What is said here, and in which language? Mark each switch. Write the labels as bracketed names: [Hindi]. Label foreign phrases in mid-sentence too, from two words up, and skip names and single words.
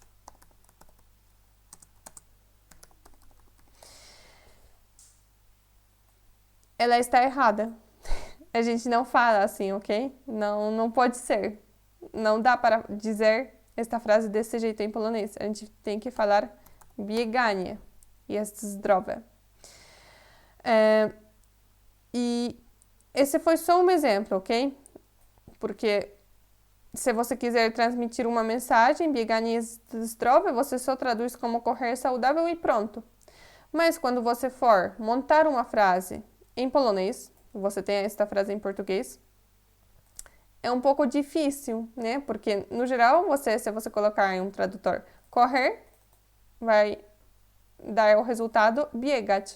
[Portuguese] Ela está errada. A gente não fala assim, ok? Não pode ser. Não dá para dizer esta frase desse jeito em polonês. A gente tem que falar [Polish] bieganie jest zdrowe. [Portuguese] E esse foi só um exemplo, ok? Porque se você quiser transmitir uma mensagem, [Polish] bieganie zdrowe, [Portuguese] você só traduz como correr saudável e pronto. Mas quando você for montar uma frase em polonês, você tem esta frase em português, é um pouco difícil, né? Porque, no geral, se você colocar em um tradutor correr, vai dar o resultado biegać.